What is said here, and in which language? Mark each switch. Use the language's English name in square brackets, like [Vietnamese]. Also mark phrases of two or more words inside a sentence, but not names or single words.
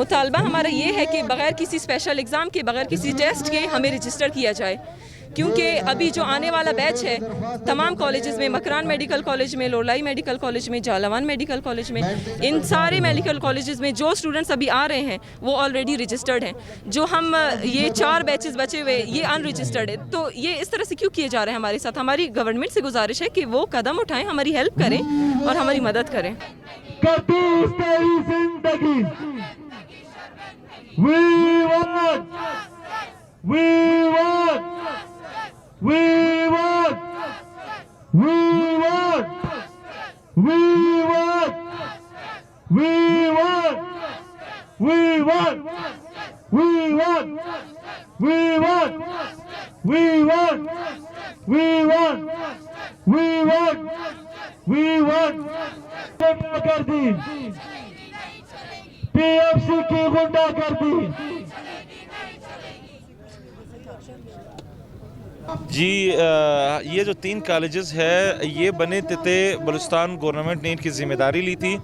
[Hindi] मुतालबा हमारा ये है कि बग़ैर किसी [English] special exam [Hindi] के, बग़ैर किसी टेस्ट के हमें रजिस्टर किया जाए, क्योंकि अभी जो आने वाला बैच है तमाम कॉलेजेस में, मकरान मेडिकल कॉलेज में, लोलाई मेडिकल कॉलेज में, जालवान मेडिकल कॉलेज में, इन सारे [English] medical colleges [Hindi] में जो स्टूडेंट्स अभी आ रहे हैं वो [English] already registered [Hindi] हैं। जो हम ये 4 बैचेस बचे हुए ये अनरजिस्टर्ड है, तो ये इस तरह से क्यों किए जा रहे हैं हमारे साथ? हमारी गवर्नमेंट से गुजारिश है कि वो कदम उठाएं, हमारी हेल्प करें और हमारी मदद करें। [English] We want, we want, we want, we want, we want, we want, we want, we want, we want, we want, we want, [Hindi] गुंडागर्दी, पीएमसी की गुंडागर्दी। जी ये जो 3 कॉलेजेस है ये बने थे, बलूचिस्तान गवर्नमेंट ने इनकी ज़िम्मेदारी ली थी।